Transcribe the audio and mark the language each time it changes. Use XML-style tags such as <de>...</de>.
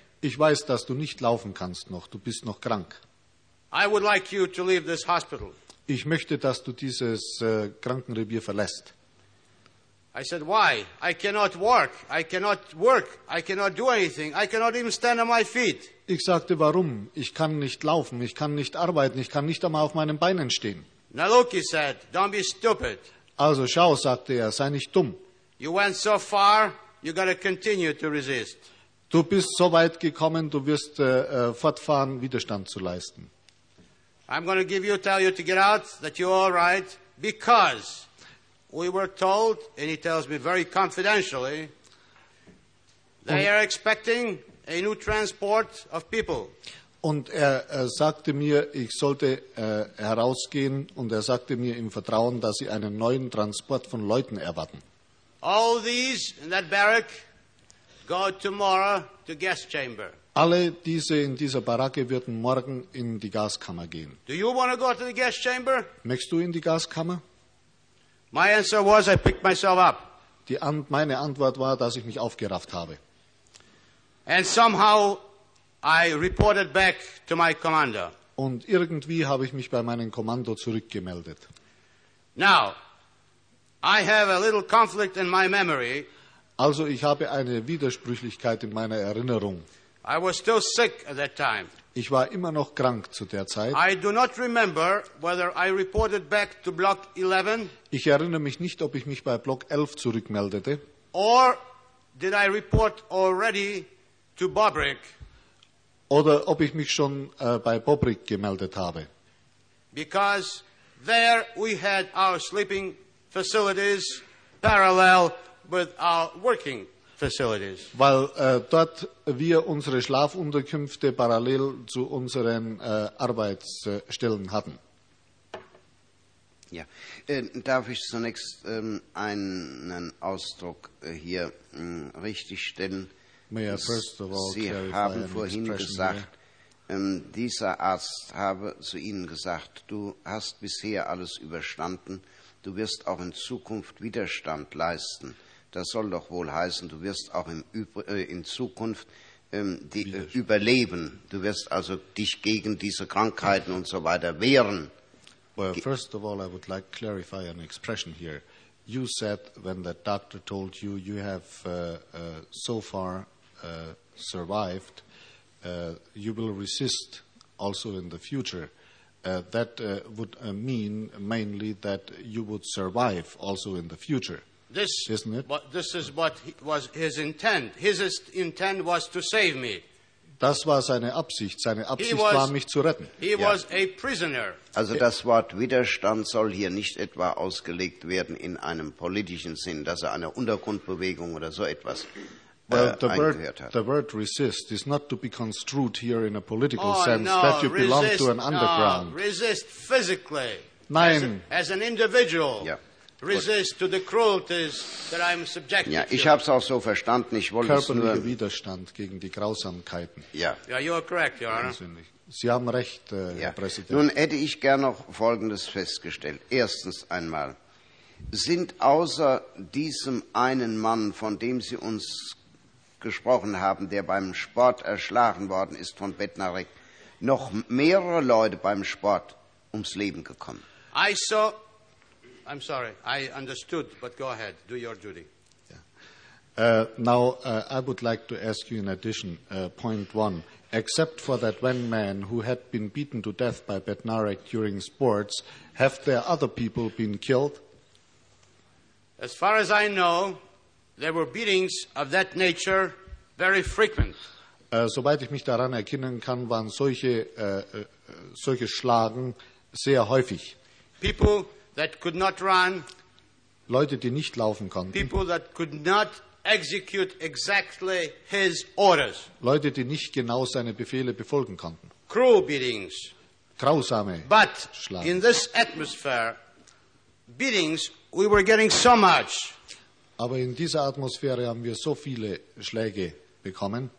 <de>Ich weiß, dass du nicht laufen kannst noch. Du bist noch krank.</de> <en>I would like you to leave this hospital.</en> <de>Ich möchte, dass du dieses Krankenrevier verlässt.</de> <en>I said, why? I cannot walk. I cannot work. I cannot do anything. I cannot even stand on my feet.</en> <de>Ich sagte, warum? Ich kann nicht laufen. Ich kann nicht arbeiten. Ich kann nicht einmal auf meinen Beinen stehen.</de> <en>Now look, he said, don't be stupid.</en> <de>Also schau, sagte er, sei nicht dumm.</de> <en>You went so far, you gotta continue to resist.</en> <de>Du bist so weit gekommen, du wirst fortfahren, Widerstand zu leisten.</de> <en>I'm gonna give you, tell you to get out, that you're all right, because we were told, and he tells me very confidentially, they are expecting a new transport of people.</en> <de>Und er sagte mir, ich sollte herausgehen, und er sagte mir im Vertrauen, dass sie einen neuen Transport von Leuten erwarten.</de> <en>All these in that barrack go tomorrow to guest chamber.</en> <de>Alle diese in dieser Baracke würden morgen in die Gaskammer gehen.</de> <en>Do you want to go to the guest chamber?</en> <de>Möchtest du in die Gaskammer?</de> <en>My answer was, I picked myself up.</en> <de>Meine Antwort war, dass ich mich aufgerafft habe.</de> <en>And somehow I reported back to my commander.</en> <de>Und irgendwie habe ich mich bei meinem Kommando zurückgemeldet.</de> <en>Now, I have a little conflict in my memory.</en> <de>Also, ich habe eine Widersprüchlichkeit in meiner Erinnerung.</de> <en>I was still sick at that time.</en> <de>Ich war immer noch krank zu der Zeit.</de> <en>I do not remember whether I reported back to Block 11.</en> <de>Ich erinnere mich nicht, ob ich mich bei Block 11 zurückmeldete.</de> <en>Or did I report already to Bobrick?</en> <de>Oder ob ich mich schon bei Bobrick gemeldet habe.</de> <en>Because there we had our sleeping facilities parallel with our working facilities.</en> <de>Weil dort wir unsere Schlafunterkünfte parallel zu unseren Arbeitsstellen hatten. Ja, darf ich zunächst einen Ausdruck hier richtigstellen? Sie haben vorhin gesagt, dieser Arzt habe zu Ihnen gesagt, du hast bisher alles überstanden, du wirst auch in Zukunft Widerstand leisten. Das soll doch wohl heißen, du wirst auch in Zukunft überleben. Du wirst also dich gegen diese Krankheiten und so weiter wehren.</de> <en>Well, first of all, I would like to clarify an expression here. You said, when the doctor told you, you have so far survived, you will resist also in the future. That would mean mainly that you would survive also in the future, this, isn't it? This is what was his intent. His intent was to save me.</en> <de>Das war seine Absicht. Seine Absicht war, mich zu retten.</de> <en>He was a prisoner.</en> <de>Also das Wort Widerstand soll hier nicht etwa ausgelegt werden in einem politischen Sinn, dass er eine Untergrundbewegung oder so etwas</de> <en>The word resist is not to be construed here in a political sense, that you belong to an underground. No, resist physically.</en> <de>Nein.</de> <en>As an individual. Yeah. Resist to the cruelties that I'm subjected</en> <de>to. Ich habe es auch so verstanden. Ich wollte es nur... Körperlicher Widerstand gegen die Grausamkeiten. Ja.</de> <en>Yeah, you are correct, Your Honor.</en> <de>Sie haben recht, Herr Präsident. Nun hätte ich gern noch Folgendes festgestellt. Erstens einmal, sind außer diesem einen Mann, von dem Sie uns gesprochen haben, der beim Sport erschlagen worden ist von Bednarek, noch mehrere Leute beim Sport ums Leben gekommen?</de> <en>I saw... I'm sorry, I understood, but go ahead, do your duty. Yeah. Now, I would like to ask you in addition, point one, except for that one man who had been beaten to death by Bednarek during sports, have there other people been killed? As far as I know, there were beatings of that nature very frequent.</en> <de>Soweit ich mich daran erinnern kann, waren solche Schlagen sehr häufig.</de> <en>People that could not run.</en> <de>Leute, die nicht laufen konnten.</de> <en>People that could not execute exactly his orders.</en> <de>Leute, die nicht genau seine Befehle befolgen konnten.</de> <en>Cruel beatings.</en> <de>Grausame</de> <en>But</en> <de>Schlagen.</de> <en>In this atmosphere, beatings, we were getting so much.</en> <de>Aber in dieser Atmosphäre haben wir so viele Schläge bekommen,</de>